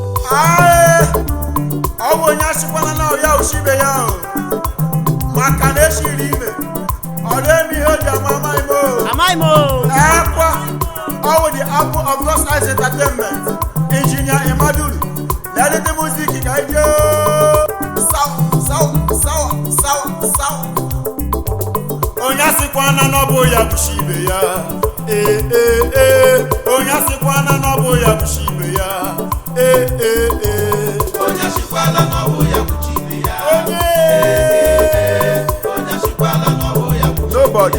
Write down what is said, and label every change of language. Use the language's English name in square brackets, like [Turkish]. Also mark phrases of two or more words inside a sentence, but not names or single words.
[Igbo] Aye! Ọ bụ onye asịkwana na ọ ya osi ibe ya o. Maka na eshiri ime, ọ na-eme ihe o ji ama amaghị m o. Amaghị m o. Ekwa! Ọ bụ [English] the apple of God's eyes entertainment. Engineer Imaduru. Let the music [Igbo] ka ije o. Sawa, sawa, sawa, sawa, sawa. Onye asịkwana na ọ bụ ya bụ chi ibe ya. Ee, ee, ee. Onye asịkwana na ọ bụ ya bụ chi ibe ya. Ee, ee, ee. Onye asịkwala na ọ bụ ya bụ chi ibe ya. Onye. Onye asịkwala na ọ bụ ya bụ chi ibe Nobody.